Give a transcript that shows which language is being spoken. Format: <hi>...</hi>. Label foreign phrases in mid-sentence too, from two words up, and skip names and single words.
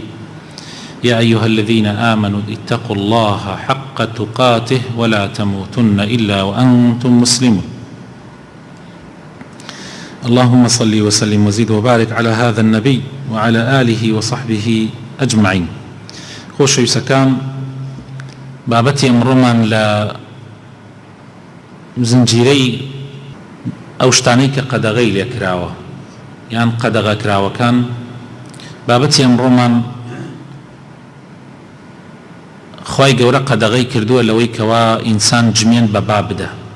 <ar>يا أيها الذين آمنوا اتقوا الله حق تقاته ولا تموتن إلا وأنتم مسلمون. اللهم صل وسلم وزد وبارك على هذا النبي وعلى آله وصحبه أجمعين.</ar> <ckb>خۆشەویستەکان، بابەتی ئەمڕۆمان لە زنجیرەی ئەو شتانەی کە قەدەغەی لێکراوە یان قەدەغەکراوەکان، بابەتی ئەمڕۆمان خوای گەورە قەدەغەی کردووە لەوەی کەوا ئینسان جمێن بە با بدە.</ckb>